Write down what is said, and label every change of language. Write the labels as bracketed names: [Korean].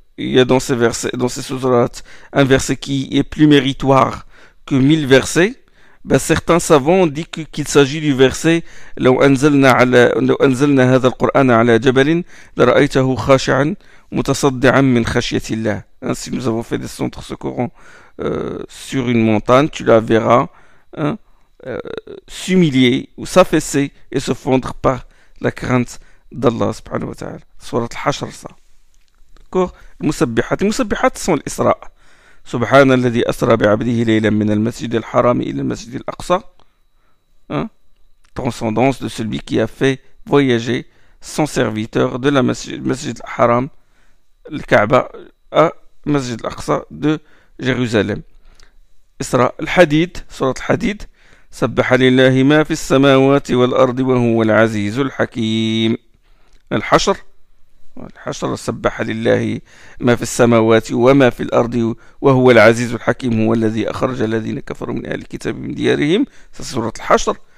[French] Il y a dans ces sourates un verset qui est plus méritoire que 1000 versets. Ben, certains savants ont dit qu'il s'agit du verset [Arabic] لو أنزلنا هذا القرآن على جبل لرأيته خاشعا متصدعا من خشية الله. [French] Si nous avons fait descendre ce Coran sur une montagne, tu la verras s'humilier ou s'affaisser et se fondre par la crainte d'Allah subhanahu wa ta'ala. Surat al-Hashr, ça. D'accord. [Arabic] المسبحات sont الإسراء. سبحان الذي أسرى بعبده ليلا من المسجد الحرام إلى المسجد الأقصى. [French] Transcendance de celui qui a fait voyager son serviteur de la Masjid al-Haram, le Kaaba, à Masjid al-Aqsa de Jérusalem. Isra al-Hadid, Surat al-Hadid. [Arabic] سبح لله ما في السماوات والأرض وهو العزيز الحكيم. الحشر سبح لله ما في السماوات وما في الأرض وهو العزيز الحكيم هو الذي أخرج الذين كفروا من أهل الكتاب من ديارهم. سورة الحشر.